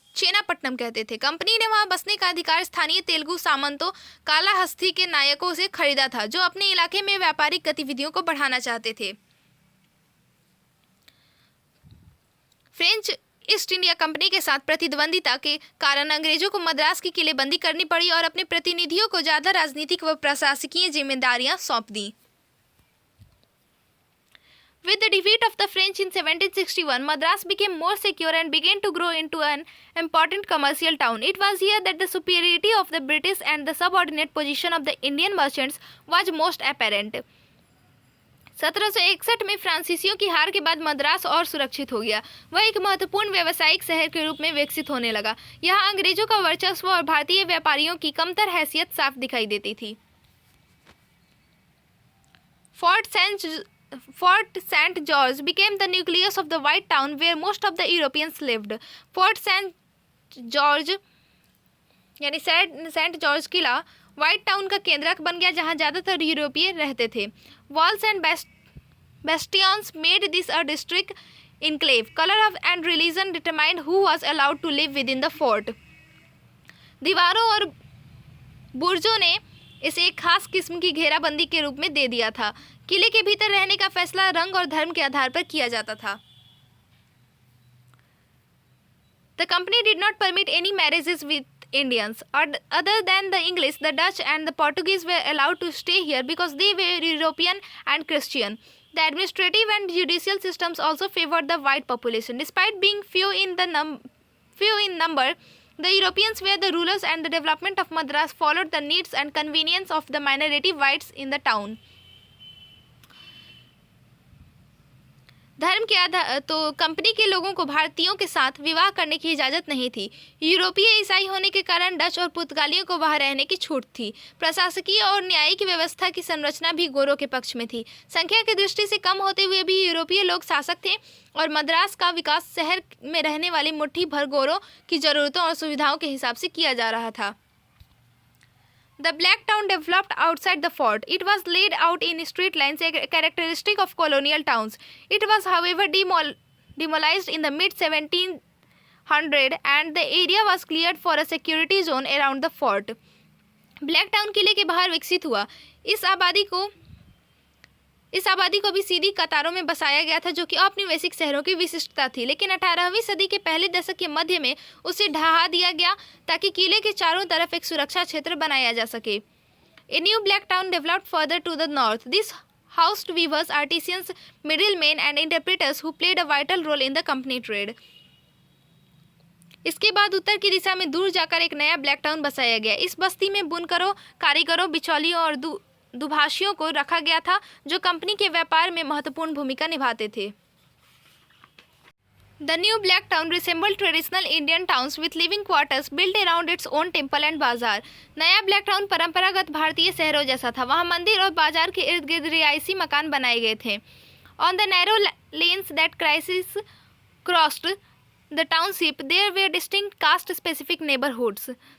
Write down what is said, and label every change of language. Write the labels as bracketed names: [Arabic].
[Hindi] चेनापट्टनम कहते थे। कंपनी ने वहां बसने का अधिकार स्थानीय तेलुगु सामंतों कालाहस्ती के नायकों से खरीदा था, जो अपने इलाके में व्यापारिक गतिविधियों को बढ़ाना चाहते थे। फ्रेंच ईस्ट इंडिया कंपनी के साथ प्रतिद्वंदिता के कारण अंग्रेजों को मद्रास की किलेबंदी करनी पड़ी और अपने प्रतिनिधियों को ज्यादा राजनीतिक व प्रशासकीय जिम्मेदारियां सौंप दी। [English] With the defeat of the French in 1761, Madras became more secure and began to grow into an important commercial town. It was here that the superiority of the British and the subordinate position of the Indian merchants was most apparent. [Hindi] 1761 में फ्रांसीसियों की हार के बाद मद्रास और सुरक्षित हो गया। वह एक महत्वपूर्ण व्यावसायिक शहर के रूप में विकसित होने लगा। यहाँ अंग्रेजों का वर्चस्व और भारतीय व्यापारियों की कमतर हैसियत साफ दिखाई देती थी। [English] Fort St. George became the nucleus of the White Town where most of the Europeans lived. Fort St. [Hindi] George यानी सेंट जॉर्ज किला व्हाइट टाउन का केंद्रक बन गया, जहां ज्यादातर यूरोपीय रहते थे। [English] Walls and bastions made this a district enclave. Color and religion determined who was allowed to live within the fort. [Hindi] दीवारों और बुर्जों ने इसे एक खास किस्म की घेराबंदी के रूप में दे दिया था। किले के भीतर रहने का फैसला रंग और धर्म के आधार पर किया जाता था। [English] The company did not permit any marriages with Indians. Other than the English, the Dutch and the Portuguese were allowed to stay here because they were European and Christian. The administrative and judicial systems also favored the white population. Despite being few in number, the Europeans were the rulers, and the development of Madras followed the needs and convenience of the minority whites in the town. [Hindi] धर्म के आधार तो company के लोगों को भारतीयों के साथ विवाह करने की इजाज़त नहीं थी। यूरोपीय ईसाई होने के कारण डच और पुर्तगालियों को वहां रहने की छूट थी। प्रशासकीय और न्यायिक व्यवस्था की संरचना भी गोरों के पक्ष में थी। संख्या की दृष्टि से कम होते हुए भी यूरोपीय लोग शासक थे और मद्रास का विकास शहर में रहने वाली मुट्ठी भर गोरों की जरूरतों और सुविधाओं के हिसाब से किया जा रहा था। [English] The Black Town developed outside the fort. It was laid out in straight lines, a characteristic of colonial towns. It was, however, demolished in the mid-1700s, and the area was cleared for a security zone around the fort. [Hindi] Black Town किले के बाहर विकसित हुआ। इस आबादी को भी सीधी कतारों में बसाया गया था, जो कि औपनिवेशिक शहरों की विशिष्टता थी, लेकिन 18वीं सदी के पहले दशक के मध्य में उसे ढहा दिया गया ताकि किले के चारों तरफ एक सुरक्षा क्षेत्र बनाया जा सके। [English] A new black town developed further to the north. This housed weavers, artisans, middlemen and interpreters who played a vital role in the company trade. [Hindi] इसके बाद उत्तर की दिशा में दूर जाकर एक नया ब्लैक टाउन बसाया गया। इस बस्ती में बुनकरों, कारीगरों, बिचौलियों और दुभाषियों को रखा गया था, जो कंपनी के व्यापार में महत्वपूर्ण भूमिका निभाते थे। [English] The new black town resembled traditional Indian towns with living quarters built around its own temple and bazaar. [Hindi] नया ब्लैक टाउन परंपरागत भारतीय शहरों जैसा था। वहाँ मंदिर और बाजार के इर्द गिर्द रिहायशी मकान बनाए गए थे। [English] On the narrow lanes that crossed the township, there were distinct caste-specific neighborhoods.